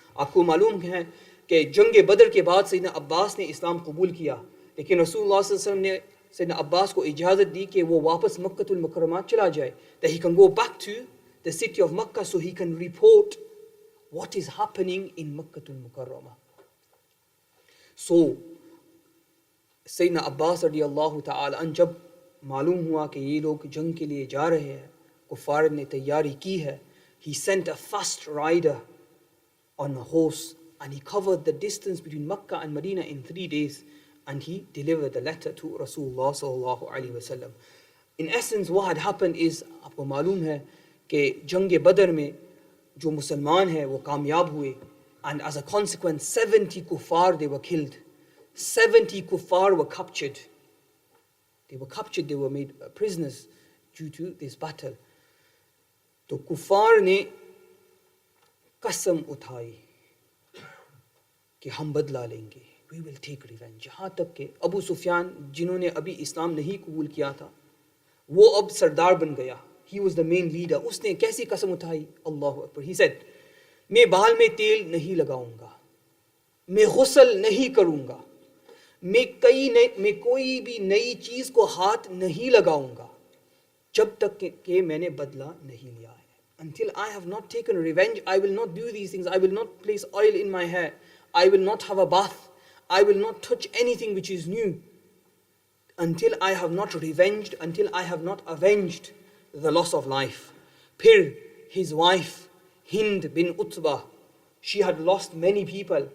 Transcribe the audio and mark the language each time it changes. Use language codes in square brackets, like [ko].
[hi] आपको मालूम है कि जंग बदर के बाद सैयदना अब्बास ने इस्लाम कबूल किया, लेकिन रसूलुल्लाह सल्लल्लाहु अलैहि वसल्लम ने सैयदना अब्बास को इजाज़त दी कि वो वापस मक्कातुल मुकर्रमा चला जाए, [en] that he can go back to the city of Makkah so he can report what is happening in Makkatul Mukarrama. So [hi] सैयदना अब्बास रदियल्लाहु ta'ala अन जब मालूम हुआ कि ये लोग जंग के लिए जा रहे हैं, कुफार ने तैयारी की है, [en] he sent a fast rider on a horse, and he covered the distance between Makkah and Medina in 3 days, and he delivered the letter to Rasulullah sallallahu alaihi wasallam. In essence, what had happened is, [hi] आपको मालूम है कि जंग बदर में जो मुसलमान हैं वो कामयाब हुए, [en] and as a consequence 70 kuffar they were killed. 70 kuffar were captured. They were made prisoners due to this battle. [hi] तो कुफार ने कसम उठाई कि हम बदला लेंगे, [en] we will take revenge. [hi] यहाँ तक कि अबू सुफियान, जिन्होंने अभी इस्लाम नहीं कबूल किया था, वो अब सरदार बन गया. [en] He was the main leader. [hi] उसने कैसी कसम उठाई? [en] अल्लाहु अकबर. He said, [hi] मैं बाल में तेल नहीं लगाऊंगा, मैं गुस्ल नहीं करूंगा, मैं कोई भी नई चीज को हाथ नहीं लगाऊंगा जब तक कि मैंने बदला नहीं लिया है. [en] Until I have not taken revenge, I will not do these things. I will not place oil in my hair. I will not have a bath. I will not touch anything which is new. Until I have not revenged, until I have not avenged the loss of life. Pir, his wife, Hind bin Utbah, she had lost many people.